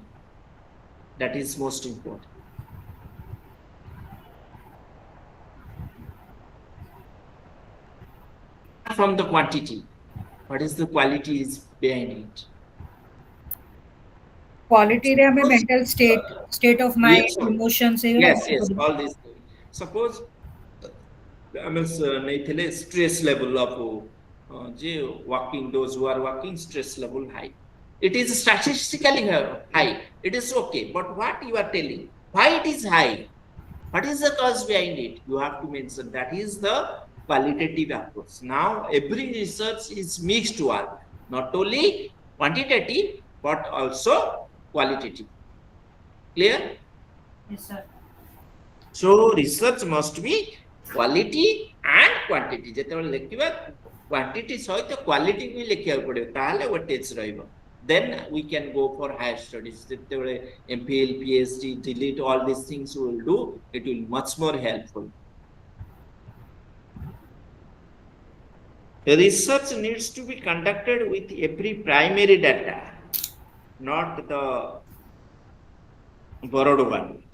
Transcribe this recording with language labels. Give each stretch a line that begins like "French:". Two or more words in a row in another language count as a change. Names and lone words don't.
English: That is most important. From the quantity, what is the quality is behind it? Quality रे हमें mental state of mind, yes, emotions yes, all these things. Suppose stress level of walking, those who are walking, stress level high. It is statistically high. It is okay. But what you are telling, why it is high? What is the cause behind it? You have to mention. That is the qualitative approach. Now, every research is mixed one, not only quantitative but also qualitative. Clear? Yes, sir. So, research must be quality and quantity.
Odia: ଯେତେବେଳେ ଲେଖିବା quantity ସହିତ quality ବି ଲେଖିବାକୁ ପଡ଼ିବ, ତାହେଲେ weightage ରହିବ.
English: Then we can go for higher studies. ଯେତେବେଳେ MPhil, PhD, delete all these things we will do, it will be much more helpful. The research needs to be conducted with every primary data, not the borrowed one.